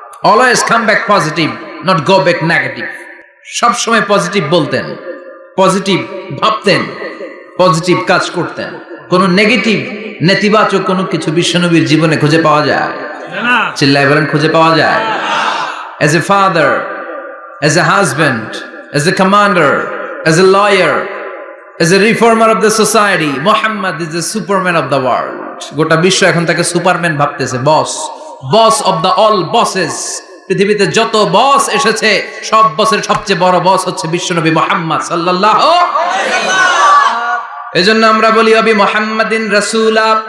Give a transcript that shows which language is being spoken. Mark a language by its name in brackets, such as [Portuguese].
[English] Always come back positive, not go back negative. [Bangla] সব সময় positive বলতেন, পজিটিভ ভাবতেন, পজিটিভ কাজ করতেন। কোন নেগেটিভ, নেতিবাচক কোনো কিছু বিশ্বনবীর জীবনে খুঁজে পাওয়া যায় না? চিল্লায় বলেন খুঁজে পাওয়া যায়? [English] As a father, as a husband, as a commander, as a lawyer, as a reformer of the society, Muhammad is the superman of the world. [Bangla] গোটা বিশ্ব এখন তাকে সুপারম্যান ভাবতেছে, বস, [English] Boss of the all bosses. [Bangla] পৃথিবীতে যত বস এসেছে সব বসের সবচেয়ে বড় বস হচ্ছে বিশ্বনবী মুহাম্মদ সাল্লাল্লাহু আলাইহি ওয়াসাল্লাম। এজন্য আমরা বলি [Arabic] ওয়াবি মুহাম্মাদিন রাসূলা,